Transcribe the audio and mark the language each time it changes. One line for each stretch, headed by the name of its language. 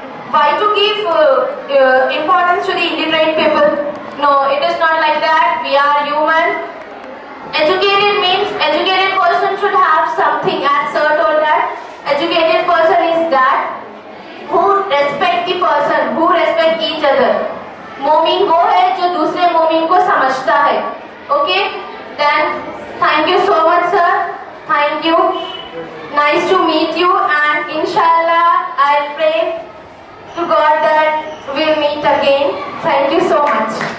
English: Why to give importance to the illiterate people? No, it is not like that. We are human. Educated means educated person should have something, as sir told that. Educated person is that who respect the person, who respect each other.
Hindi: मोमिन वो है जो दूसरे मोमिन को समझता है.
English: Okay? Then thank you so much, sir. Thank you. Nice to meet you, and inshallah I'll pray to God that we'll meet again. Thank you so much.